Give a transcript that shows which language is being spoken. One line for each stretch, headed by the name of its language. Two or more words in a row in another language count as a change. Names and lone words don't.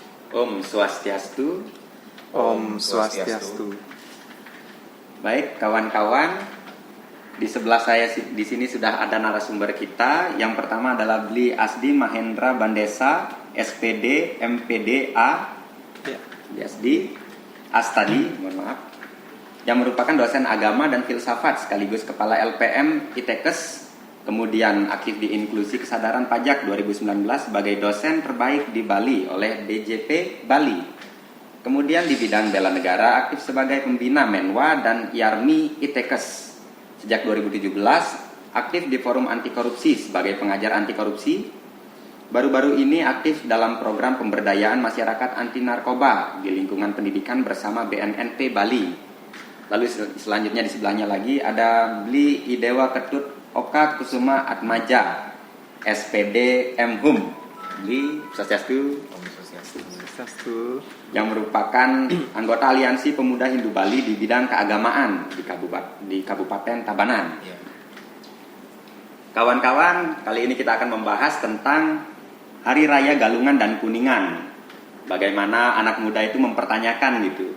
Indonesian: Om Swastiastu. Om Swastiastu. Baik, kawan-kawan, di sebelah saya di sini sudah ada narasumber kita. Yang pertama adalah Bli Asdi Mahendra Bandesa, SPD, MPD A. Bli Asdi Astadi, mohon maaf. Yang merupakan dosen agama dan filsafat sekaligus kepala LPM ITEKES. Kemudian aktif di Inklusi Kesadaran Pajak 2019 sebagai dosen terbaik di Bali oleh DJP Bali. Kemudian di bidang bela negara aktif sebagai pembina Menwa dan IARMI ITEKES. Sejak 2017 aktif di Forum Anti Korupsi sebagai pengajar anti korupsi. Baru-baru ini aktif dalam program pemberdayaan masyarakat anti narkoba di lingkungan pendidikan bersama BNNP Bali. Lalu selanjutnya di sebelahnya lagi ada Bli Idewa Ketut Oka Kusuma Atmaja, SPD MHUM. Bli Swastiastu. Swastiastu. Yang merupakan anggota Aliansi Pemuda Hindu Bali di bidang keagamaan di Kabupaten Tabanan. Kawan-kawan, kali ini kita akan membahas tentang Hari Raya Galungan dan Kuningan. Bagaimana anak muda itu mempertanyakan gitu.